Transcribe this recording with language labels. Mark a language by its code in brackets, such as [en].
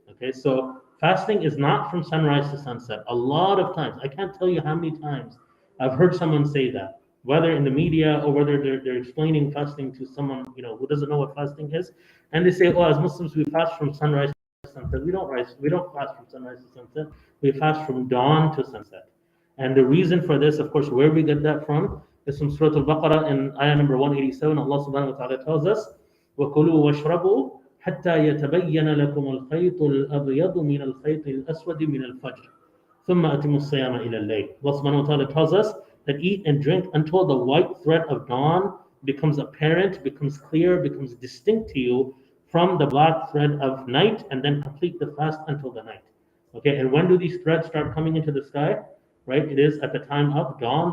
[en] Okay, so fasting is not from sunrise to sunset. A lot of times, I can't tell you how many times I've heard someone say that, whether in the media or whether they're explaining fasting to someone who doesn't know what fasting is, and they say, "Oh, as Muslims, we fast from sunrise to sunset." We don't fast from sunrise to sunset. We fast from dawn to sunset. And the reason for this, of course, where we get that from is from Surah Al-Baqarah in ayah number 187. Allah subhanahu wa ta'ala tells us, [ar] وَكُلُوا وَاشْرَبُوا حَتَّى يَتَبَيَّنَ لَكُمُ الْخَيْطُ الْأَبْيَضُ مِنَ الْخَيْطِ الْأَسْوَدِ مِنَ الْفَجْرِ ثُمَّ أَتِمُوا الصِّيَامَ إِلَى اللَّيْلِ. [en] Allah subhanahu wa ta'ala tells us that eat and drink until the white thread of dawn becomes apparent, becomes clear, becomes distinct to you from the black thread of night, and then complete the fast until the night. Okay, and when do these threads start coming into the sky? Right, it is at the time of dawn.